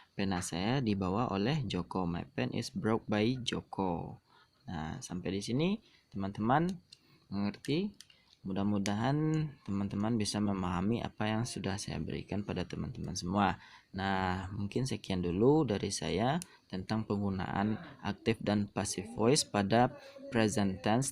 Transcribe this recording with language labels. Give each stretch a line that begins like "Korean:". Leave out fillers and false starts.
Indonesian: pena saya dibawa oleh Joko.
English: My pen is brought by Joko.
Indonesian: Nah, sampai di sini teman-teman mengerti. Mudah-mudahan teman-teman bisa memahami apa yang sudah saya berikan pada teman-teman semua. Nah, mungkin sekian dulu dari saya tentang penggunaan active dan passive voice pada present tense.